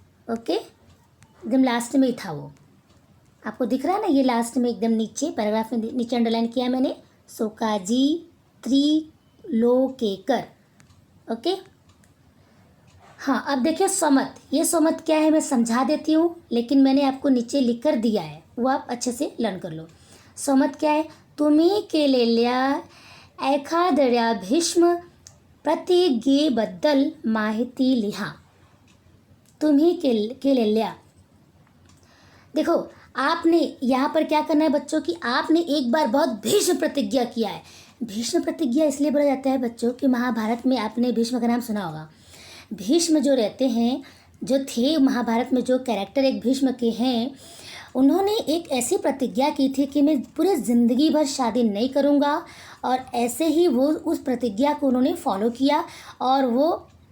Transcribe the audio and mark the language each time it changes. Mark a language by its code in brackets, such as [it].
[hi] Okay, एकदम last में ही था वो, आपको दिख रहा है ना, ये लास्ट में एकदम नीचे पैराग्राफ में नीचे अंडरलाइन किया है मैंने, सोकाजी त्रिलोकेकर। ओके, हाँ, अब देखिए स्वमत, ये स्वमत क्या है मैं समझा देती हूँ, लेकिन मैंने आपको नीचे लिख कर दिया है, वो आप अच्छे से लर्न कर लो। स्वमत क्या है? [mr] तुम्ही केलेल्या एखाद्या भीष्म प्रतिज्ञेबद्दल माहिती लिहा। तुम्ही केलेल्या, [hi] देखो आपने यहाँ पर क्या करना है बच्चों कि आपने एक बार बहुत भीष्म प्रतिज्ञा किया है। भीष्म प्रतिज्ञा इसलिए बोला जाता है बच्चों कि महाभारत में आपने भीष्म का नाम सुना होगा। भीष्म जो रहते हैं, जो थे महाभारत में, जो कैरेक्टर एक भीष्म के हैं, उन्होंने एक ऐसी प्रतिज्ञा की थी कि मैं पूरे ज़िंदगी भर शादी नहीं करूँगा, और ऐसे ही वो उस प्रतिज्ञा को उन्होंने फॉलो किया और वो